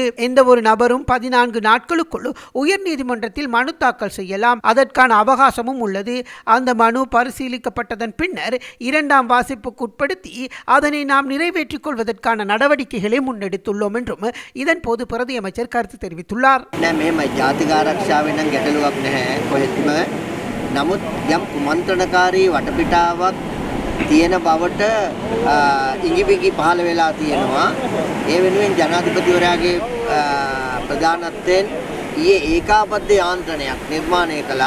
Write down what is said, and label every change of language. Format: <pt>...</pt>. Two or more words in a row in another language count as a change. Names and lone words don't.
<ta>எந்த ஒரு நபரும் 14 நாட்களுக்குள் உயர் நீதிமன்றத்தில் மனு தாக்கல் செய்யலாம். அதற்கான அவகாசமும் உள்ளது. அந்த மனு பரிசீலிக்கப்பட்டதன் பின்னர் 2ஆம் வாசிப்புக்கு உட்படுத்தி அதனை நாம் நிறைவேற்றிக் கொள்வதற்கான நடவடிக்கைகளை முன்னெடுத்துள்ளோம் என்றும் இதன் போது பிரதி அமைச்சர் கருத்து தெரிவித்துள்ளார்.</ta> <si>නමුත් යම් කුමන්ත්‍රණකාරී වටපිටාවක් තියෙන බවට ඉඟිබිඟි පහළ වෙලා තියෙනවා. ඒ වෙනුවෙන් ජනාධිපතිවරයාගේ ප්‍රධානත්වයෙන් ඊයේ ඒකාබද්ධ යාන්ත්‍රණයක් නිර්මාණය කළා.</si>